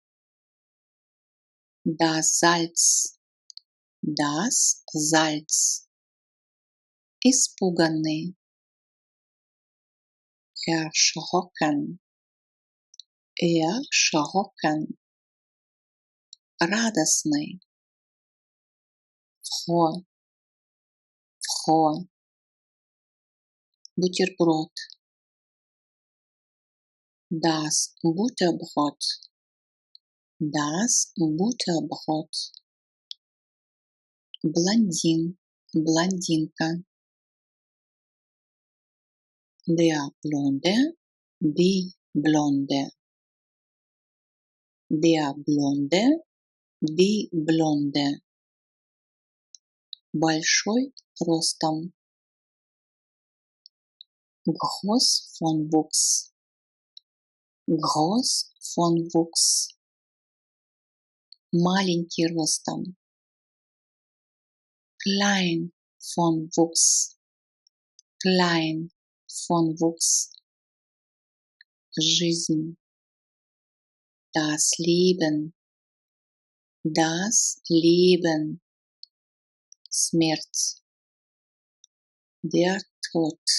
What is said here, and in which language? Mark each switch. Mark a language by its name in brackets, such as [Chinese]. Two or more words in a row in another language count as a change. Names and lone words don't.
[German] das Salz, das Salz, испуганный, erschrocken, erschrocken, радостный, froh, froh, бутерброд, das Butterbrot, das Butterbrot, [Russian] блондин, блондинка, [German] der Blonde, die Blonde, der Blonde, die Blonde, [Russian] большой ростом, [German] groß von Wuchs, groß von Wuchs, [Russian] маленький ростом, [German] klein von Wuchs, klein von Wuchs, жизнь, das Leben, смерть, der Tod,